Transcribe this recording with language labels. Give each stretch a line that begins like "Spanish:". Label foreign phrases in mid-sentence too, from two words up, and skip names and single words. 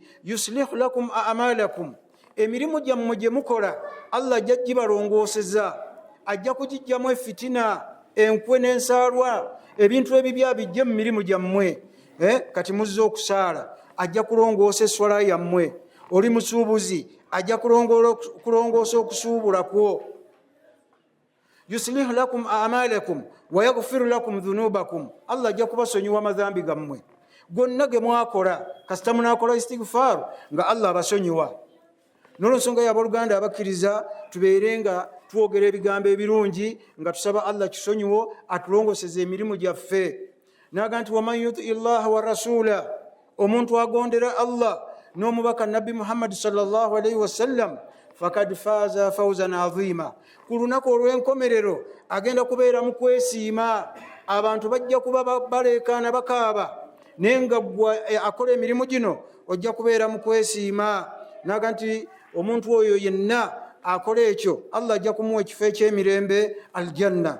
Arabic: يصلح لكم أعمالكم,
Ganda: emirimu gyammwe gye mukola Allah ajja gibalongooseza, ajja kugijjamu efitina, enkwe n'ensaalwa, ebintu ebibya bijje mu mirimu gyammwe. Kati muzze okusaala, ajja kulongoosa esswala yammwe. Oli musuubuzi, ajja kulongoosa okusuubula kwo.
Arabic: يصلح لكم أعمالكم ويغفر لكم ذنوبكم,
Ganda: Allah ajja kubasonyiwa amazambi gammwe gonna ge mwakola, kasita munaakola istighfaaru nga Allah abasonyiwa. N'olwensonga y'abooluganda abakkiriza, tubeere nga twogera ebigambo ebirungi nga tusaba Allah kisonyiwo atulongoseze emirimu gyaffe. Naga nti
Arabic: ومن يطع الله ورسوله,
Ganda: omuntu agondera Allah n'omubaka Nabbi Muhammad
Arabic: صلى الله عليه وسلم, فقد فاز فوزا عظيما,
Ganda: ku lunaku olw'enkomerero agenda kubeera mu kwesiima. Abantu bajja kuba baleekaana bakaaba, naye nga ggwe akola emirimu gino ojja kubeera mu kwesiima. Naga nti omuntu oyo yenna akola ekyo Allah ajja kumuwa ekifo eky'emirembe, aljanna.